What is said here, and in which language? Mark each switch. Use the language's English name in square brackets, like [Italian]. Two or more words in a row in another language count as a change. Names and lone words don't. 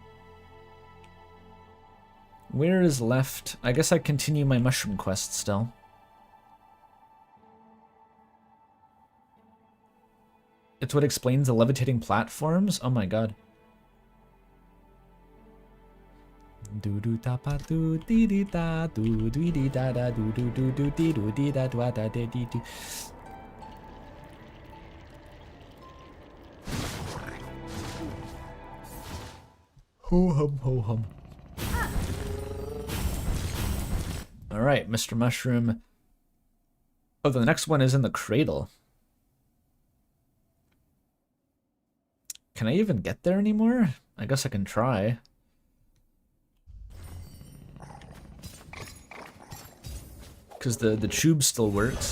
[English] where is left? I guess I continue my mushroom quest still. It's what explains the levitating platforms? Oh my god. Do do da pa do dee dee da do dee dee da da do do do do dee do dee da da da dee dee dee. Ho hum ho hum. Alright, Mr. Mushroom. Oh, the next one is in the cradle. Can I even get there anymore? I guess I can try. Because the tube still works.